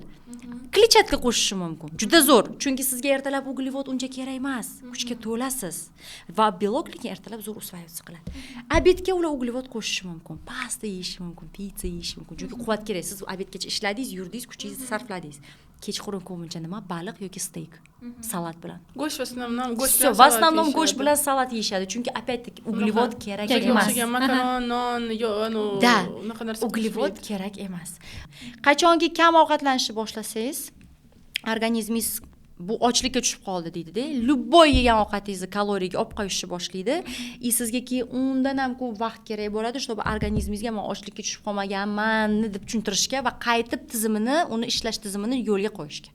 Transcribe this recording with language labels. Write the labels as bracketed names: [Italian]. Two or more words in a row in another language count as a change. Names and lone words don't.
[Uzbek] Kletchatka qo'shishi mumkin. Juda zo'r, chunki sizga ertalab uglevod uncha kerak emas. Kuchga to'lasiz va belok lekin ertalab zo'r usvayotsa qiladi. Obedga ular uglevod qo'shishi mumkin. Pasta yeyish mumkin, pizza yeyish mumkin. Chunki quvvat kerak. Siz obedgacha ishladingiz, yurdingiz, kuchingizni sarfladingiz. kechqurun ko'pincha nima? Baliq yoki steak. Salat bilan. Go'sht [Russian] в основном [Uzbek] go'sht [Russian] Всё, в основном [Uzbek] go'sht bilan salat yeyishadi. Chunki опять-таки uglevod kerak emas. Makaron, non, Da, unaqa narsa. uglevod kerak emas. Qachonki kam ovqatlanishni boshlasangiz, organizmingiz bu ochlikka tushib qoldi deydi-da. Любой yegan ovqatingizni kaloriyaga olib qo'yishni boshlaydi. Sizga keyin undan ham ko'p vaqt kerak bo'ladi, чтобы organizmingizga men ochlikka tushib qolmaganman deb tushuntirishga va qaytib uni ishlash tizimini yo'lga qo'yishga.